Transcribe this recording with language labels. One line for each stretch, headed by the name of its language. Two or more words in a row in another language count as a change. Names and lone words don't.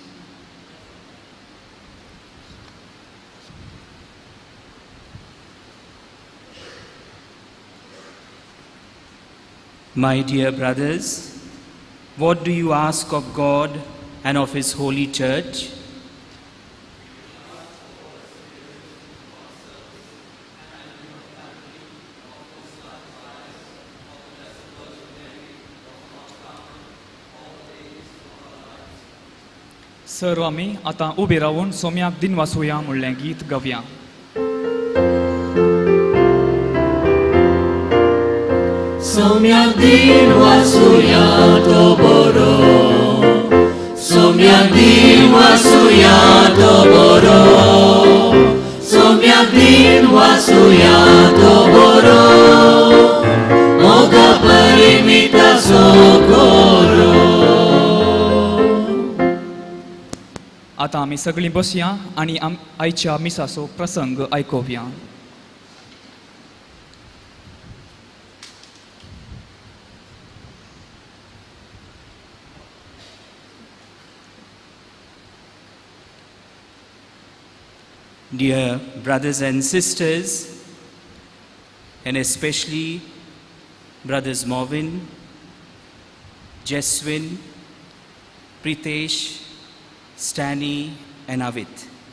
English: My dear brothers, what do you ask of God and of His holy church?
Konkani: सर्व आमी आतां उबे रावून सोम्याक दिन वासुया म्हणलें गीत गावया. Somyak din wasuya to boro, Somyak din wasuya to boro, Somyak din wasuya to boro, Moga parimita sokoro. आतां आमी सगळीं बसया आनी आयच्या मिसाचो प्रसंग आयकोवया.
English: Dear brothers and sisters, and especially brothers Morvin, Jeswin, Pritesh, Stani and Avit,